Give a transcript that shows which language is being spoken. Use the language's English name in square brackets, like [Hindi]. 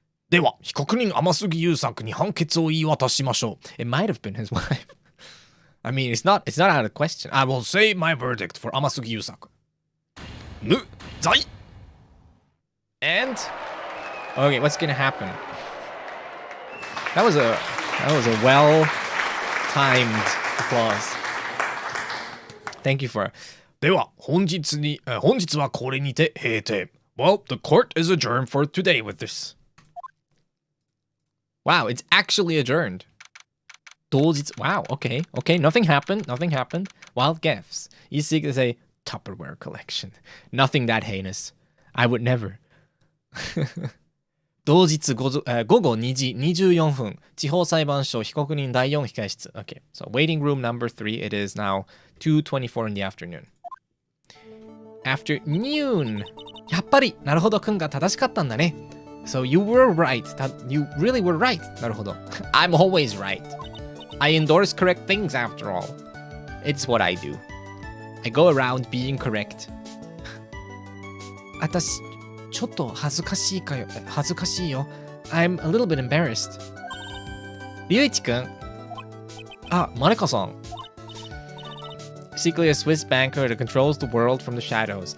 [Japanese] では、被告人天杉優作に判決を言い渡しましょう。 [English] It might have been his wife. I mean, it's not out of question. I will say my verdict for 天杉優作。 [Japanese] 無罪 [English] And okay, what's gonna happen? That was a well-timed applause. Thank you for. [Japanese] では、本日はこれにて閉廷。 [English] Well, the court is adjourned for today with this. Wow, it's actually adjourned. Wow, okay, nothing happened. Wild guess. You seek to say Tupperware collection. Nothing that heinous. I would never. [Japanese] 同日午後2時24分地方裁判所被告人第4控室 [English] Okay, so waiting room number 3. It is now 2:24 in the afternoon. Afternoon. [Japanese] やっぱりなるほどくんが正しかったんだね [English] So you were right. You really were right. [Japanese] なるほど [English] I'm always right. I endorse correct things after all. It's what I do. I go around being correct. [Japanese] 私ちょっと恥ずかしいよ [English] I'm a little bit embarrassed. [Japanese] りゅういちくんあ、マネカさん [English] Secretly a Swiss banker that controls the world from the shadows.